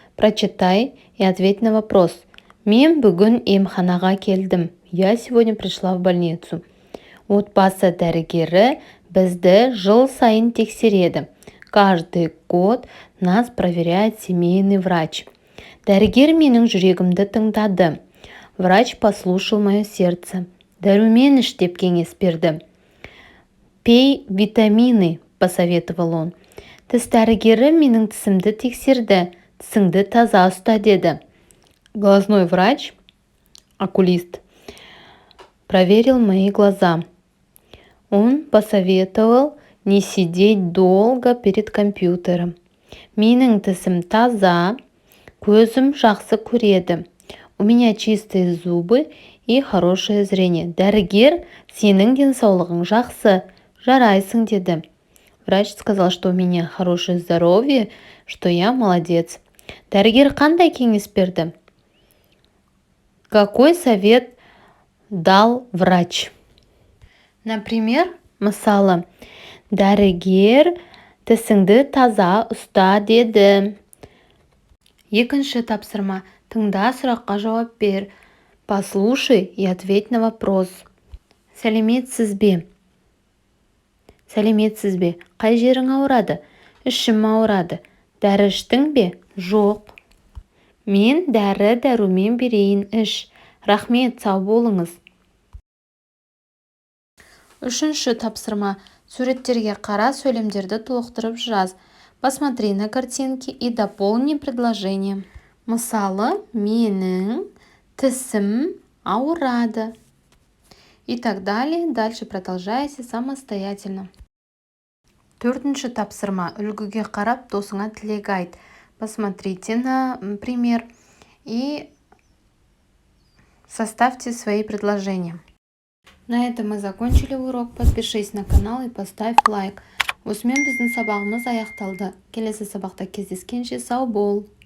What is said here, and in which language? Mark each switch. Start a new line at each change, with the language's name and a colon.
Russian: Прочитай и ответь на вопрос.
Kazakh: Мен бүгін емханаға келдім.
Russian: Я сегодня пришла в больницу.
Kazakh: Отбасы дәрігері бізді жыл сайын тексереді.
Russian: Каждый год нас проверяет семейный врач.
Kazakh: Дәрігер менің жүрегімді тыңдады.
Russian: Врач послушал мое сердце.
Kazakh: Дәрумен іш деп кеңес берді.
Russian: Пей витамины, посоветовал он.
Kazakh: Тіс дәрігері менің тісімді тексерді. Тісіңді таза ұста деді.
Russian: Глазной врач, окулист, проверил мои глаза. Он посоветовал не сидеть долго перед компьютером.
Kazakh: Менің тісім таза, көзім жақсы көреді.
Russian: У меня чистые зубы и хорошее зрение.
Kazakh: Дәрігер, сенің денсаулығың жақсы, жарайсың деді.
Russian: Врач сказал, что у меня хорошее здоровье, что я молодец.
Kazakh: Дәрігер қандай кеңес берді?
Russian: Какой совет дал врач?
Kazakh: Например, мысалы, дәрігер тісіңді таза ұста деді. Екінші тапсырма. Тыңда, сұраққа жауап бер.
Russian: Послушай и ответь на вопрос.
Kazakh: Сәлеметсіз бе? Сәлеметсіз бе? Қай жерің ауырады? Ішім ауырады. Дәрі іштің бе? Жоқ. Мен дәрі-дәрумен берейін, іш. Рахмет, сау болыңыз. Үшінші тапсырма. Суреттерге қара, сөйлемдерді толықтырып жаз.
Russian: Посмотри на картинки и дополни предложение.
Kazakh: Мысалы, менің тісім ауырады.
Russian: И так далее. Дальше продолжайте самостоятельно.
Kazakh: Төртінші тапсырма. Үлгіге қарап, досыңа тілек айт.
Russian: Посмотрите на пример и составьте свои предложения. На этом мы закончили урок. Подпишись на канал и поставь лайк.
Kazakh: Осымен біздің сабағымыз аяқталды. Келесі сабақта кездескенше сау бол.